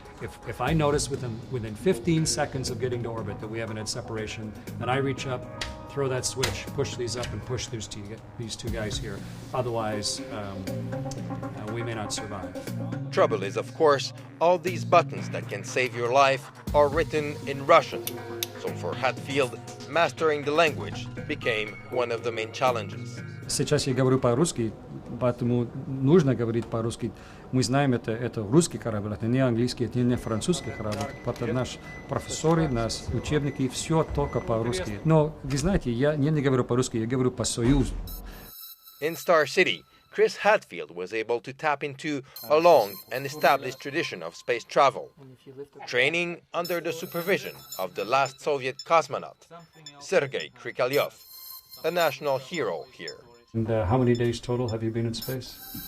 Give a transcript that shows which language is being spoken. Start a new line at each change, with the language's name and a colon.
English: If I notice within 15 seconds of getting to orbit that we haven't had separation, then I reach up, throw that switch, push these up, and push these two guys here. Otherwise, we may not survive. Trouble is, of course, all these buttons that can save your life are written in Russian. So for Hadfield, mastering the language became one of the main challenges.
Russian: Сейчас я говорю по-русски, поэтому нужно говорить по-русски. Мы знаем, это русский корабль, это не английский, это не французский корабль. Потому наш профессоры, наши учебники, все только по-русски. Но, вы знаете, я не говорю по-русски, я говорю по-союзу.
English: In Star City, Chris Hadfield was able to tap into a long and established tradition of space travel, training under the supervision of the last Soviet cosmonaut, Sergei Krikalev, a national hero here. And how many days total have you been in space?